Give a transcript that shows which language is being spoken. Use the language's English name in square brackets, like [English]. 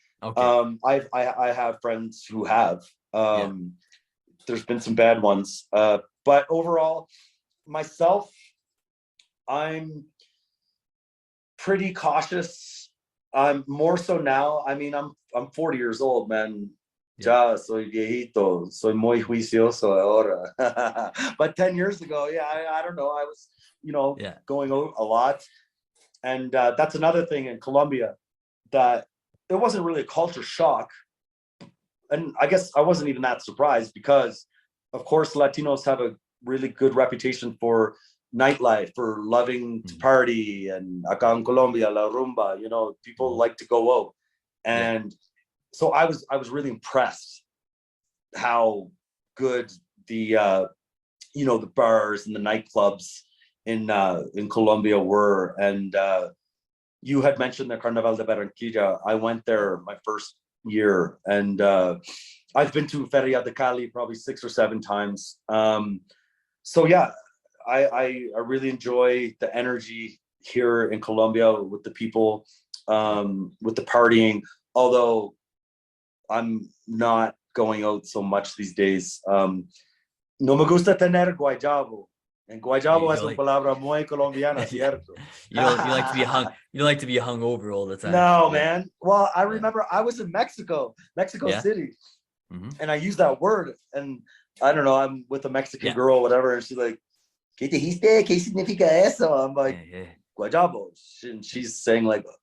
[English] Okay. I have friends who have. There's been some bad ones, but overall, myself, I'm pretty cautious. I'm more so now. I mean, I'm 40 years old, man. [Spanish] Ya soy viejito, soy muy juicioso ahora. [English] But 10 years ago, I don't know. I was, going out a lot. And that's another thing in Colombia, that there wasn't really a culture shock. And I guess I wasn't even that surprised because, of course, Latinos have a really good reputation for nightlife, for loving to party. And acá in Colombia, [Spanish] la rumba, [English] people like to go out. And so I was really impressed how good the the bars and the nightclubs in Colombia were. And you had mentioned the Carnaval de Barranquilla. I went there my first year, and I've been to Feria de Cali probably 6 or 7 times. So yeah, I really enjoy the energy here in Colombia with the people, with the partying. Although I'm not going out so much these days. [Spanish] No me gusta tener guayabo. [English] And [Spanish] guayabo es una palabra muy colombiana, cierto? [English] You like to be hung. You don't like to be hung over all the time. No, man. Well, I remember I was in Mexico City, and I used that word, and I don't know, I'm with a Mexican girl, whatever, and she's like, [Spanish] ¿Qué dijiste? ¿Qué significa eso? [English] I'm like, guayabo. And she's saying like,